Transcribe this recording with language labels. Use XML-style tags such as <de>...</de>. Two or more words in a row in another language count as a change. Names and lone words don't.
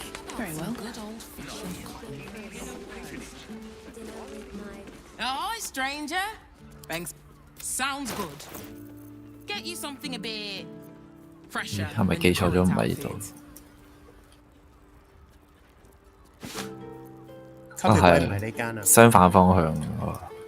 <en>Very well. Good old fashioned Oh, stranger. Thanks. Sounds good. Get you something a bit fresher.</en> <yue>係咪記錯咗唔係呢度？啊係，相反方向喎。</yue>